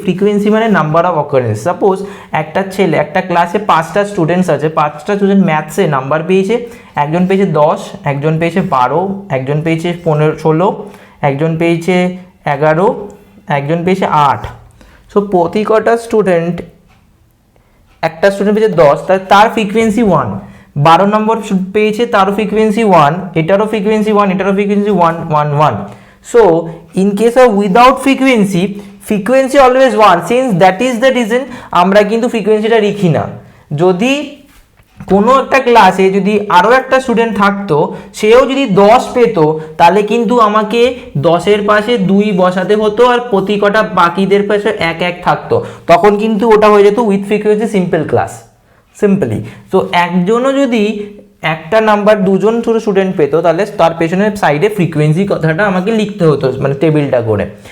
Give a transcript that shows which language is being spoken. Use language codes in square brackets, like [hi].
[bn] Frequency মানে number of occurrence. Suppose একটা ক্লাসে 5টা স্টুডেন্টস আছে, 5টা স্টুডেন্ট ম্যাথসে নাম্বার পেয়েছে, একজন পেয়েছে 10, একজন পেয়েছে 12, একজন পেয়েছে 16, একজন পেয়েছে 11, একজন পেয়েছে 8। সো প্রতি কটা স্টুডেন্ট, একটা স্টুডেন্ট পেয়েছে 10, তার ফ্রিকোয়েন্সি 1, 12 নম্বর পেয়েছে, তারও ফ্রিকোয়েন্সি 1, এটারও ফ্রিকোয়েন্সি 1, এটারও frequency 1, 1, 1. [en] So in case of without frequency always 1, since that is the reason [bn] আমরা কিন্তু ফ্রিকোয়েন্সিটা লিখি না। যদি কোনো একটা ক্লাসে যদি আরও একটা স্টুডেন্ট থাকতো, সেও যদি 10 পেতো, তাহলে কিন্তু আমাকে 10-এর পাশে 2 বসাতে হতো, আর প্রতি কটা বাকিদের পাশে 1-1 থাকতো। তখন কিন্তু ওটা হয়ে যেত with frequency simple class, simply. তো একজনও যদি একটা নাম্বার 2জন ছোটো স্টুডেন্ট পেতো, তাহলে তার পেছনের সাইডে ফ্রিকোয়েন্সি কথাটা আমাকে লিখতে হতো, মানে টেবিলটা করে।